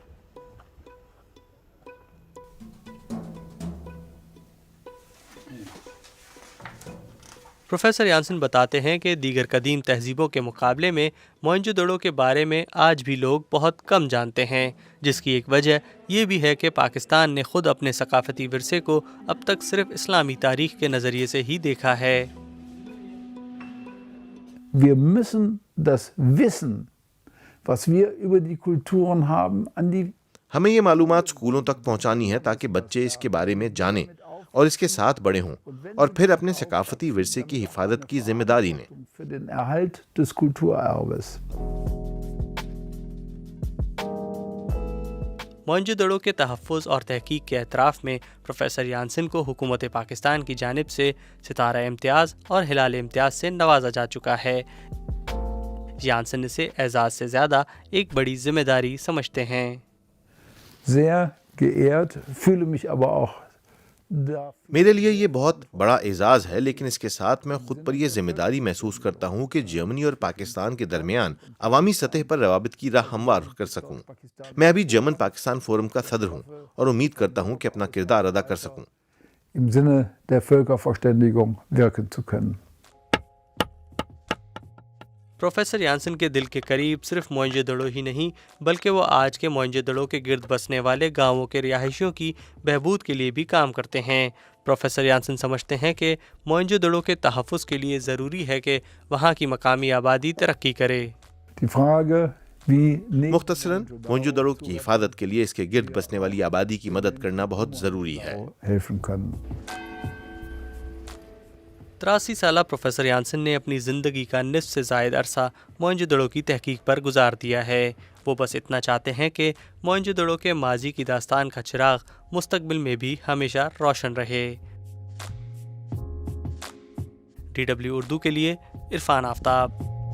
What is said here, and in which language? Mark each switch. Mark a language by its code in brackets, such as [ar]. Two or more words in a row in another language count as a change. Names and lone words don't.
[ur] پروفیسر یانسن بتاتے ہیں کہ دیگر قدیم تہذیبوں کے مقابلے میں موئنجو دڑو کے بارے میں آج بھی لوگ بہت کم جانتے ہیں، جس کی ایک وجہ یہ بھی ہے کہ پاکستان نے خود اپنے ثقافتی ورثے کو اب تک صرف اسلامی تاریخ کے نظریے سے ہی دیکھا ہے۔ [de] Wir müssen das Wissen, was wir über die Kulturen haben, an die [ur] ہمیں یہ معلومات اسکولوں تک پہنچانی ہے تاکہ بچے اس کے بارے میں جانیں اور اس کے ساتھ بڑے ہوں، اور پھر اپنے ثقافتی ورثے کی حفاظت کی ذمہ داری لیں۔ [de] für den Erhalt des Kulturerbes. [ur] موئنجو دڑو کے تحفظ اور تحقیق کے اعتراف میں پروفیسر یانسن کو حکومت پاکستان کی جانب سے ستارہ امتیاز اور ہلال امتیاز سے نوازا جا چکا ہے۔ یانسن اسے اعزاز سے زیادہ ایک بڑی ذمہ داری سمجھتے ہیں۔ [de] Sehr geehrt, fühle mich aber auch [ur] میرے لیے یہ بہت بڑا اعزاز ہے، لیکن اس کے ساتھ میں خود پر یہ ذمہ داری محسوس کرتا ہوں کہ جرمنی اور پاکستان کے درمیان عوامی سطح پر روابط کی راہ ہموار کر سکوں۔ میں ابھی جرمن پاکستان فورم کا صدر ہوں اور امید کرتا ہوں کہ اپنا کردار ادا کر سکوں۔ [de] im Sinne der Völkerverständigung wirken zu können. [ur] پروفیسر یانسن کے دل کے قریب صرف موئنجو دڑو ہی نہیں بلکہ وہ آج کے موئنجو دڑو کے گرد بسنے والے گاؤں کے رہائشیوں کی بہبود کے لیے بھی کام کرتے ہیں۔ پروفیسر یانسن سمجھتے ہیں کہ موئنجو دڑو کے تحفظ کے لیے ضروری ہے کہ وہاں کی مقامی آبادی ترقی کرے۔ [de] Die Frage, wie [ur] مختصراً موئنجو دڑو کی حفاظت کے لیے اس کے گرد بسنے والی آبادی کی مدد کرنا بہت ضروری ہے۔ [de] helfen kann. [ur] 83 سالہ پروفیسر یانسن نے اپنی زندگی کا نصف سے زائد عرصہ موئنجو دڑو کی تحقیق پر گزار دیا ہے۔ وہ بس اتنا چاہتے ہیں کہ موئنجو دڑو کے ماضی کی داستان کا چراغ مستقبل میں بھی ہمیشہ روشن رہے۔ DW اردو کے لیے عرفان آفتاب۔